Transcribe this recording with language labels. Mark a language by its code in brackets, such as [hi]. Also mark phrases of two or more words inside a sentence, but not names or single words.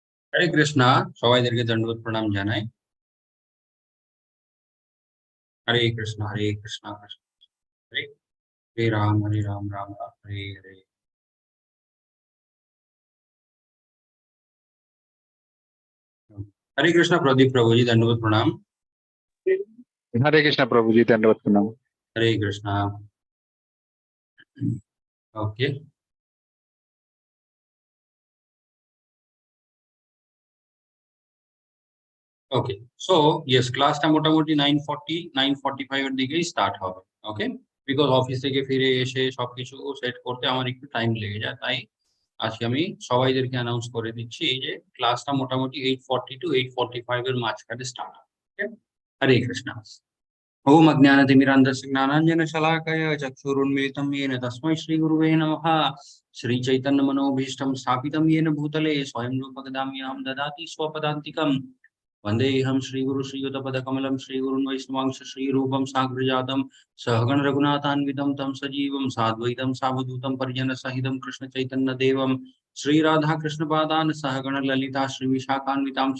[bn] হরে কৃষ্ণা, সবাইদেরকে দণ্ডবোধ প্রণাম জানাই। হরে কৃষ্ণ হরে কৃষ্ণ কৃষ্ণ হরে হরে রাম হরে রাম রাম রাম হরে হরে। [hi] हरे कृष्णा प्रदीप प्रभु जी, दंडवत प्रणाम। हरे कृष्णा प्रभु जी, दंडवत प्रणाम। हरे कृष्णा। ओके, ওকে। [en] so yes, [bn] ক্লাসটা মোটামুটি 9:45 এর দিকেই স্টার্ট হবে। ওকে, বিকজ অফিস থেকে ফিরে এসে সবকিছু সেট করতে আমার একটু টাইম লেগে যায়, তাই আজকে আমি সবাইদেরকে অ্যানাউন্স করে দিচ্ছি যে ক্লাসটা মোটামুটি 8:40 to 8:45 এর মাঝখানে স্টার্ট হবে। ওকে, হরে কৃষ্ণ। [sa] ओम अज्ञानतिमिरान्धस्य ज्ञानाञ्जनशलाकया चक्षुरुन्मिलितं येन तस्मै श्रीगुरुवे नमः। श्रीचैतन्यमनोभीष्टं स्थापितं येन भूतले स्वयं रूपकदाम्यहं ददाति स्वपदान्तिकम्। वन्देऽहं श्रीगुरु श्रीयुतपदकमलं श्रीगुरुन् वैष्णवांश श्रीरूपं साग्रजातं सहगण रघुनाथान्वितं तं सजीवं साद्वैतं सावधूतं परिजनसहितं कृष्णचैतन्यदेवं श्रीराधाकृष्णपादान् सहगण ललिता श्रीविशाखान्वितांश्च।